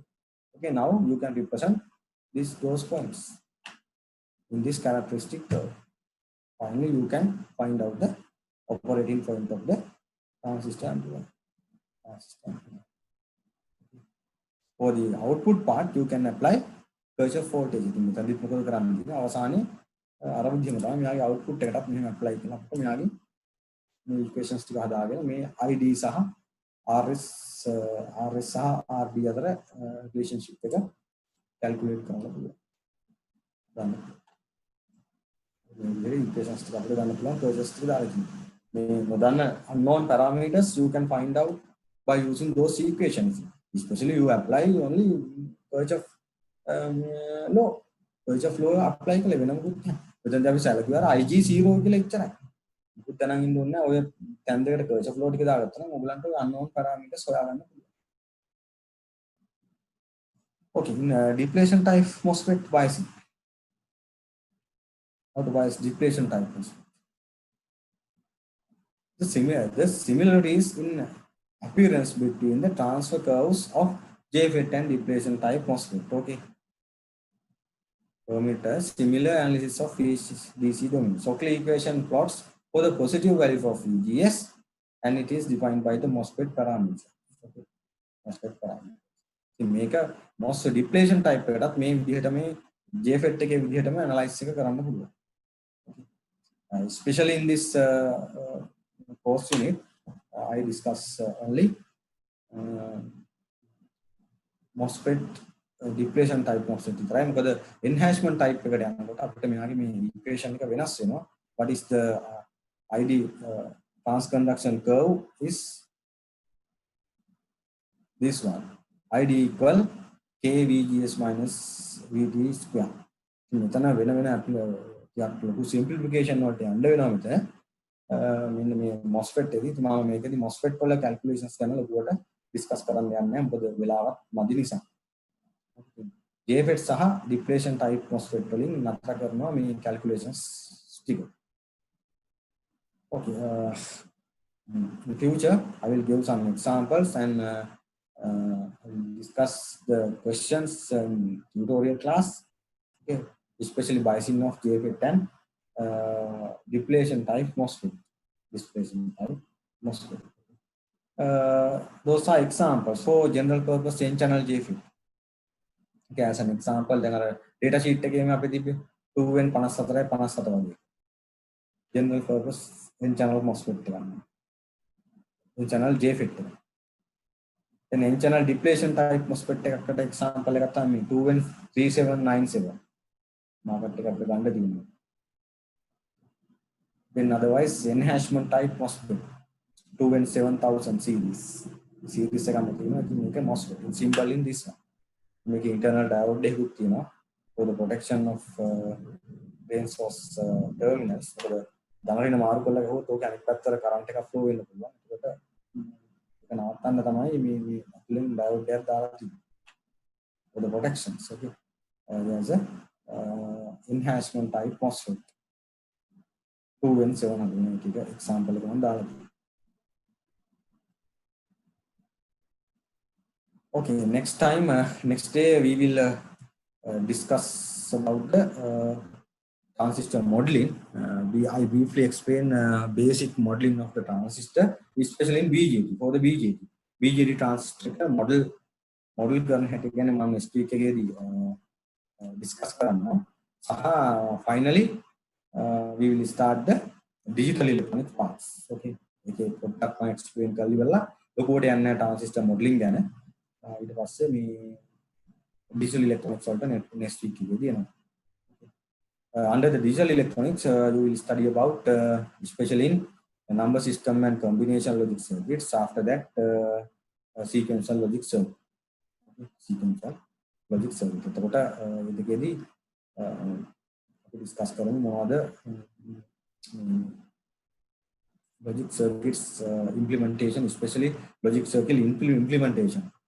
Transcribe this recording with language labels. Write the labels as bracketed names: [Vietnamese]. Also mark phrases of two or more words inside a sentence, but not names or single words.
[English] Okay, now you can represent those points in this characteristic curve. Finally, you can find out the operating point of the transistor amplifier. For the output part, you can apply Kirchhoff voltage. [Sinhala] ඉතින් මෙතනදිත් මොකද කරන්නේ කියන්නේ අවසානයේ අර විදිහම තමයි මෙයාගේ output එකටත් මෙහෙම apply කරලා අපිට මෙයාගේ මේ equations ටික හදාගෙන මේ ID සහ RS සහ RD අතර relationship එක calculate කරන්න පුළුවන්. මේ equations ටික අපිට ගන්න පුළුවන් Kirchhoff ටික දාලා තියෙනවා. මේ නොදන්න [English] unknown parameters you can find out by using those equations. Especially you apply only Kirchhoff law Kirchhoff law apply [Sinhala] කළේ වෙන මොකුත් නැහැ. එතෙන්දී අපි සැලකුවා IG0 කියලා ඉච්චරයි. මොකුත් දැනන් ඉන්න ඕනේ නැහැ. ඔය තැන් දෙකට Kirchhoff law ටික දාගත්තා නම් ඔයගලන්ට [English] unknown parameters [Sinhala] හොයාගන්න පුළුවන්. [English] Okay, in depletion type MOSFET biasing. How to bias depletion type MOSFET? The similarities in appearance between the transfer curves of JFET and depletion type MOSFET. Okay. Permit similar analysis of DC domain. Shockley equation plots for the positive value of VGS and it is defined by the MOSFET parameter. Okay. MOSFET parameter. [Sinhala] මේක [English] MOSFET depletion type [Sinhala] එකටත් මේ විදිහට මේ JFET එකේ විදිහටම analyze එක කරන්න පුළුවන්. [English] Especially in this course unit, I discuss only MOSFET depletion type MOSFET විතරයි. [Sinhala] මොකද enhancement type එකට යනකොට අපිට මෙයාගේ මේ equation එක වෙනස් වෙනවා. [English] What is the ID transconduction curve is this one. ID equal KVGS minus VT square. [Sinhala] මෙතන වෙන ලොකු simplification වලට යන්න වෙනවා මෙතන. මෙන්න මේ MOSFET එකදී මම මේකදී MOSFET වල calculations ගැන ලොකුවට discuss කරන්න යන්නේ නැහැ. මොකද වෙලාවක් මදි නිසා. JFET සහ [English] depletion type MOSFET [Sinhala] වලින් නතර කරනවා මේ calculations ටික. [English] Okay, in future I will give some examples and discuss the questions in tutorial class. Okay, especially biasing of JFET and depletion type MOSFET. Depletion type MOSFET. Those are examples for general purpose n-channel JFET. Okay, as an example, then our data sheet again [Sinhala] අපි තිබ්බේ 2n 54යි 57 වගේ. [English] General purpose n-channel MOSFET [Sinhala] එක ගන්න. [English] n-channel JFET එක. then n-channel depletion type MOSFET එකකට example [Sinhala] එකක් තමයි [English] 2n 3797. [Sinhala] මාකට් එක අපිට ගන්න තියෙනවා. [English] Then otherwise enhancement type MOSFET 2n 7000 series. Series [Sinhala] එක ගන්න තියෙනවා. ඉතින් මේක [English] MOSFET symbol in this one. Make internal diode [Sinhala] එකකුත් තියෙනවා [English] for the protection of drain source terminals. [Sinhala] මොකද දමරින මාරු කරලා ගහුවොත් ඕක අනිත් පැත්තට current එකක් flow වෙන්න පුළුවන්. ඒකට ඒක නවත්තන්න තමයි මේ අපලෙන් diode එකක් දාලා තියෙන්නේ. [English] For the protections. Okay. There's a enhancement type MOSFET 2n700 එක example [Sinhala] එක මම දාලා තියෙනවා. [English] Okay, next time, next day we will discuss about the transistor modeling. I briefly explain basic modeling of the transistor, especially in BJT. For the BJT transistor model [Sinhala] කරන හැටි ගැන මම [English] next week එකේදී discuss කරනවා. සහ finally we will start the digital electronic parts. [Sinhala] Okay, ඒකේ පොඩ්ඩක් මම explain කරලා ඉවරලා ලොකුවට යන්නේ [English] transistor modeling [Sinhala] ගැන. ඊට පස්සේ මේ [English] digital electronics [Sinhala] වලට [English] next week [Sinhala] එකේදී එනවා. [English] Under the digital electronics you will study about especially in number system and combination logic circuits. After that sequential logic circuit. Sequential logic circuit. [Sinhala] එතකොට මේකෙදී අපි discuss කරමු මොනවද [English] logic circuits implementation, especially logic circuit implementation.